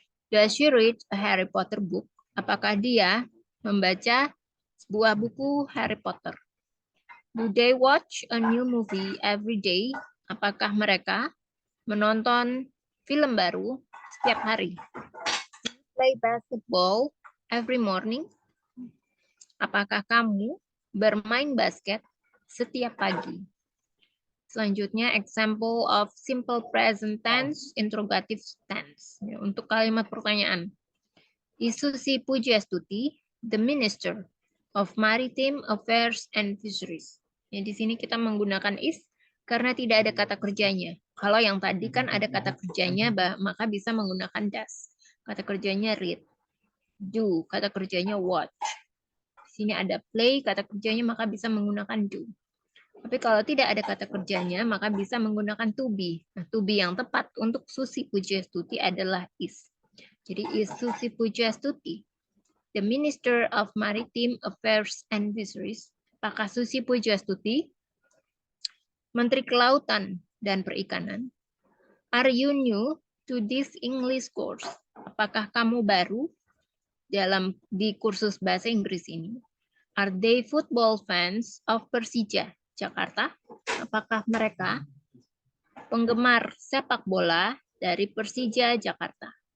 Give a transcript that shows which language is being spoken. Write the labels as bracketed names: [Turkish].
[English] Does she read a Harry Potter book? [Indonesian] Apakah dia membaca sebuah buku Harry Potter? [English] Do they watch a new movie every day? [Indonesian] Apakah mereka menonton film baru setiap hari? [English] Play basketball every morning? [Indonesian] Apakah kamu bermain basket setiap pagi? [English] Selanjutnya, example of simple present tense, interrogative tense. [Indonesian] Ya, untuk kalimat pertanyaan. [English] Is Susi Pujiastuti the Minister of Maritime Affairs and Fisheries? [Indonesian] Ya, di sini kita menggunakan is karena tidak ada kata kerjanya. Kalau yang tadi kan ada kata kerjanya, maka bisa menggunakan does. Kata kerjanya read. Do, kata kerjanya watch. Di sini ada play, kata kerjanya, maka bisa menggunakan do. Tapi kalau tidak ada kata kerjanya, maka bisa menggunakan to be. Nah, to be yang tepat untuk Susi Pujiastuti adalah is. [English] Jadi is Susi Pujiastuti the Minister of Maritime Affairs and Fisheries? [Indonesian] Apakah Susi Pujiastuti Menteri Kelautan dan Perikanan? [English] Are you new to this English course? [Indonesian] Apakah kamu baru di kursus bahasa Inggris ini? [English] Are they football fans of Persija Jakarta? [Indonesian] Apakah mereka penggemar sepak bola dari Persija Jakarta?